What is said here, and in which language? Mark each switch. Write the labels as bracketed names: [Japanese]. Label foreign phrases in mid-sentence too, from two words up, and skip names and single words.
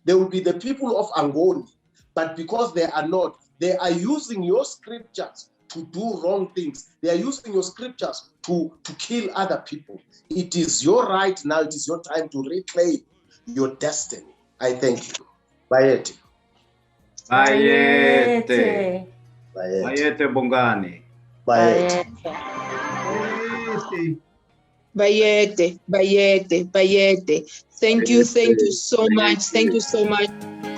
[English] They would be the people of Angoni. But because they are not, they are using your scriptures to do wrong things. They are using your scriptures to kill other people. It is your right now. It is your time to reclaim your destiny. I thank you. [Zulu] Bayete. Bayete. Bayete Bhugane. Bayete. Bayete. Bayete. Bayete. [English] Thank you so much. Thank you so much.